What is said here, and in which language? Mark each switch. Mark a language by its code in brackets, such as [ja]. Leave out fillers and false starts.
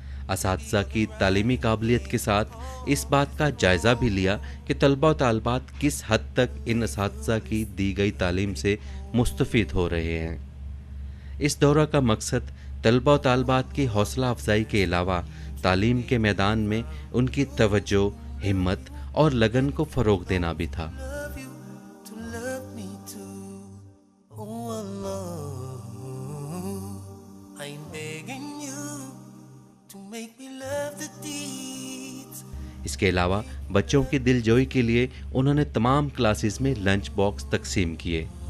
[hi] असातिज़ा की तालीमी काबिलियत के साथ इस बात का जायज़ा भी लिया कि तलबा व तालिबात किस हद तक इन असातिज़ा की दी गई तालीम से मुस्तफ़ीद हो रहे हैं। इस दौरा का मकसद तलबा व तालिबात की हौसला अफजाई के अलावा तालीम के मैदान में उनकी तवज्जो, हिम्मत और लगन को फ़रोग़ देना भी था। [en] Love you to love me too. Oh Allah, I'm begging you to make me love the deeds. [hi] इसके अलावा बच्चों की दिलजोई के लिए उन्होंने तमाम क्लासेस में लंच बॉक्स तकसीम किए।